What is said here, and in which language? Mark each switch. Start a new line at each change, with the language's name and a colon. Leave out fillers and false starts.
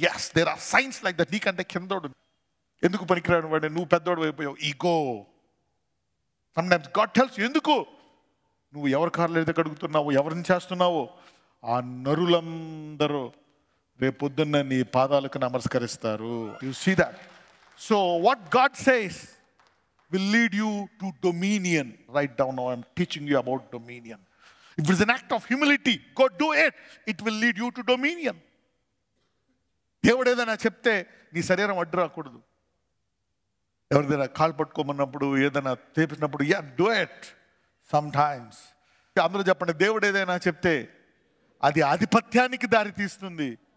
English: Yes, there are signs like that.
Telugu: నీకంటే కిందోడు ఎందుకు పనికిరాడు వాడిని, నువ్వు పెద్దోడు అయిపోయావు. Ego.
English: sometimes God tells you,
Telugu: ఎందుకు నువ్వు ఎవరి కాళ్ళు అయితే కడుగుతున్నావు, ఎవరిని చేస్తున్నావో ఆ నరులందరూ రేపొద్దున్న నీ పాదాలకు నమస్కరిస్తారు.
English: You see that. So what God says will lead you to dominion. Right down now I'm teaching you about dominion. If it's an act of humility, go do it. It will lead you to dominion.
Telugu: దేవుడు ఏదైనా చెప్తే నీ శరీరం అడ్డు రాకూడదు. ఎవరిదైనా కాలు పట్టుకోమన్నప్పుడు, ఏదైనా చేపించినప్పుడు,
English: Yeah do it sometimes.
Telugu: అందరూ చెప్పండి, దేవుడు ఏదైనా చెప్తే అది ఆధిపత్యానికి దారి తీస్తుంది.